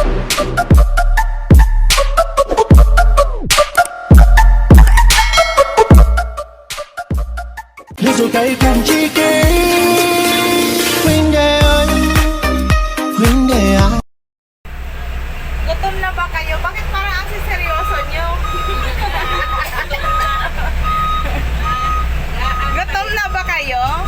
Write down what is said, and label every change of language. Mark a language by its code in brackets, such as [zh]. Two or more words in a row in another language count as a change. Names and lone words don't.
[vi] Thế rồi cây cùng chi kỷ huynh đệ ơi, huynh đệ à. [tl] Gutom na ba kayo? Bakit parang ang seryoso nyo? Gutom na ba kayo?